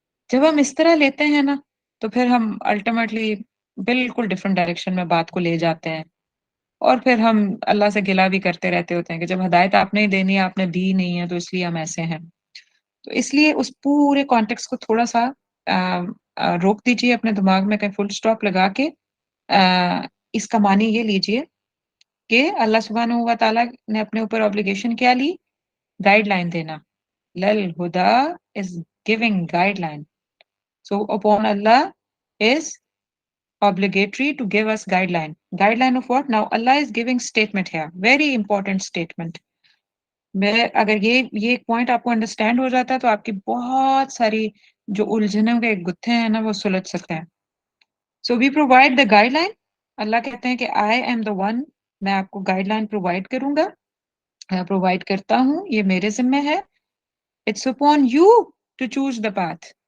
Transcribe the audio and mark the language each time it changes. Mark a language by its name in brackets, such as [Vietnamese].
[Urdu] جب ہم اس طرح لیتے ہیں نا، تو پھر ہم الٹیمیٹلی بالکل ڈفرینٹ ڈائریکشن میں بات کو لے جاتے ہیں، اور پھر ہم اللہ سے گلہ بھی کرتے رہتے ہوتے ہیں کہ جب ہدایت آپ نے ہی دینی ہے، آپ نے دی نہیں ہے، تو اس لیے ہم ایسے ہیں۔ تو اس لیے اس پورے کانٹیکس کو تھوڑا سا روک دیجیے اپنے دماغ میں، کہیں فل سٹاپ لگا کے اس کا معنی یہ لیجیے کہ اللہ سبحانہ و تعالیٰ نے اپنے اوپر obligation کیا لی؟ گائیڈ لائن دینا۔ للہدا [English] is giving guideline. So upon Allah is obligatory to give us guideline. Guideline of what? Now Allah is giving statement here. Very important statement. [Urdu] اگر یہ ایک پوائنٹ آپ کو انڈرسٹینڈ ہو جاتا ہے تو آپ کی بہت ساری جو الجھنوں کے گتھے ہیں نا وہ سلجھ سکتے ہیں۔ [English] So we provide the guideline. [Urdu] اللہ کہتے ہیں کہ [English] I am the one، [Urdu] میں آپ کو گائیڈ لائن پرووائڈ کروں گا، پرووائڈ کرتا ہوں، یہ میرے ذمہ ہے۔ [English] It's upon you to choose the path.